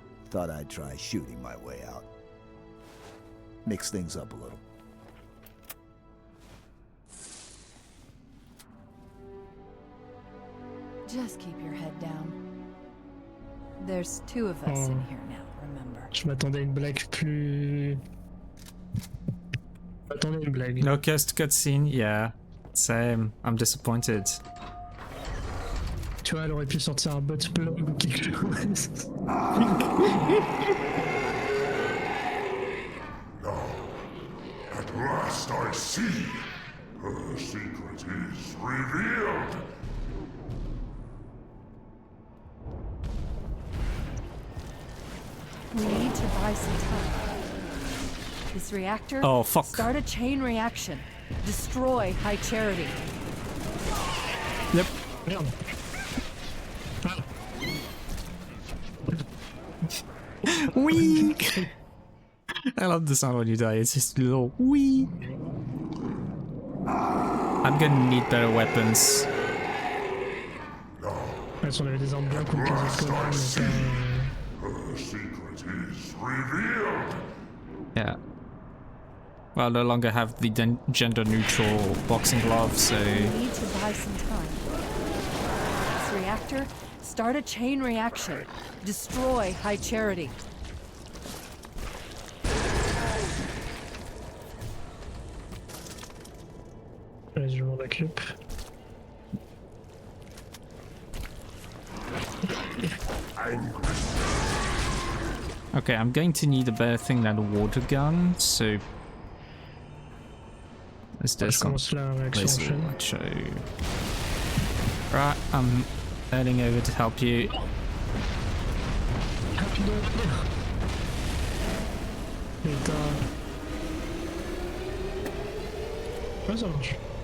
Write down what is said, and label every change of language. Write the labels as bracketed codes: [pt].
[en] Thought I'd try shooting my way out. Mix things up a little. Just keep your head down. There's two of us in here now, remember? [fr] Je m'attendais à une blague plus... Je m'attendais à une blague. [en] No cursed cutscene, yeah. Same. I'm disappointed. [fr] Tu vois, elle aurait pu sortir un bot blog ou quelque chose. [en] At last I see. Her secret is revealed. We need to buy some time. This reactor... Oh, fuck. Start a chain reaction. Destroy High Charity. Yep. [fr] Merde. [en] Wee! I love the sound when you die. It's just a little wee. I'm gonna need better weapons. Now, [fr] On avait des armes bien contre les autres connards, mais pas... [en] Her secret is revealed. Yeah. Well, I no longer have the gender-neutral boxing glove, so... We need to buy some time. This reactor, start a chain reaction. Destroy High Charity. [fr] Allez, je m'en occupe. [en] Okay, I'm going to need a better thing than a water gun, so... Let's do [fr] Je commence la réaction en chaîne. [en] Right, I'm heading over to help you. [fr] Putain. Ouais, ça marche.